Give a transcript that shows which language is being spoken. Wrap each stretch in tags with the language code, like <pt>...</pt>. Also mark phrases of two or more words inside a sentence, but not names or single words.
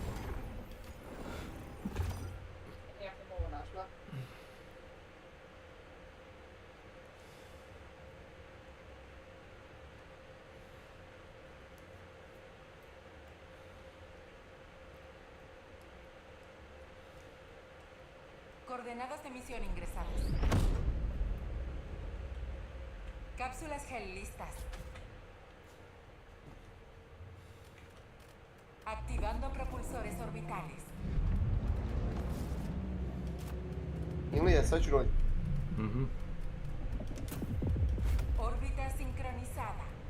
<sr>Ja sam ovo našla.</sr> <es>Coordenadas de misión ingresadas. Cápsulas gel listas. Activando propulsores orbitales.</es> <sr>Ili sad ću rođi.</sr> <es>Órbita sincronizada.</es>